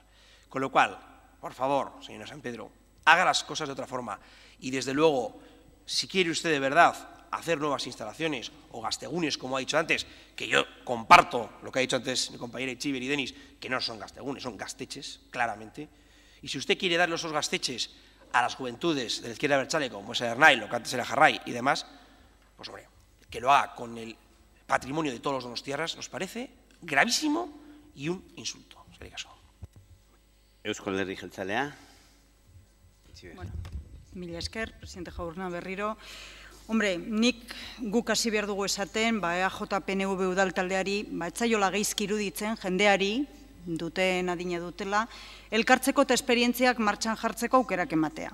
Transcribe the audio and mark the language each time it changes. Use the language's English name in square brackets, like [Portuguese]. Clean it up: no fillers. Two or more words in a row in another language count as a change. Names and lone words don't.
[Spanish] Con lo cual, por favor, señora San Pedro, haga las cosas de otra forma y desde luego, si quiere usted de verdad hacer nuevas instalaciones o gastegunes, como ha dicho antes, que yo comparto lo que ha dicho antes mi compañera Itziber y Denis, que no son gastegunes, son gasteches, claramente. Y si usted quiere darle esos gasteches a las juventudes de la izquierda abertzale, como es Ernai, lo que antes era Jarray y demás, pues hombre, que lo haga con el patrimonio de todos los donostiarras nos parece gravísimo y un insulto. [Basque] Eusko Alderdi Jeltzalea. Bueno, mila esker, presidente Jaurna berriro. Hombre, nik guk hasi behar dugu esaten, EAJ-PNV udal taldeari, etzaiola geizki iruditzen, jendeari, duten adina dutela, elkartzeko eta esperientziak martxan jartzeko aukerak ematea.